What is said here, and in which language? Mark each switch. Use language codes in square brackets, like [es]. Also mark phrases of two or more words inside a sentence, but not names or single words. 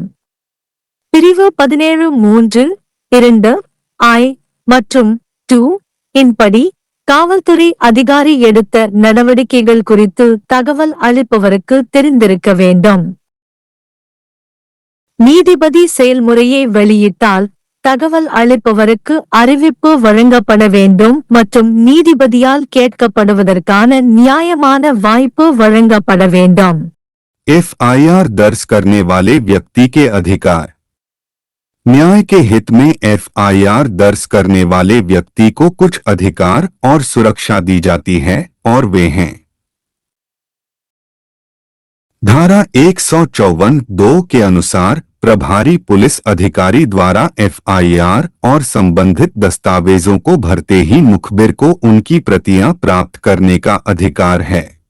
[ta] பிரிவு 17(3)(2) மற்றும் (2) இன் படி, காவல்துறை அதிகாரி எடுத்த நடவடிக்கைகள் குறித்து தகவல் அளிப்பவருக்கு தெரிந்திருக்க வேண்டும். நீதிபதி செயல்முறையை வெளியிட்டால், தகவல் அளிப்பவருக்கு அறிவிப்பு வழங்கப்பட வேண்டும் மற்றும் நீதிபதியால் கேட்கப்படுவதற்கான நியாயமான வாய்ப்பு வழங்கப்பட வேண்டும். [hi] FIR दर्ज करने वाले व्यक्ति के अधिकार. न्याय के हित में FIR दर्ज करने वाले व्यक्ति को कुछ अधिकार और सुरक्षा दी जाती है, और वे हैं: धारा 154(2) के अनुसार प्रभारी पुलिस अधिकारी द्वारा FIR और संबंधित दस्तावेजों को भरते ही मुखबिर को उनकी प्रतियां प्राप्त करने का अधिकार है।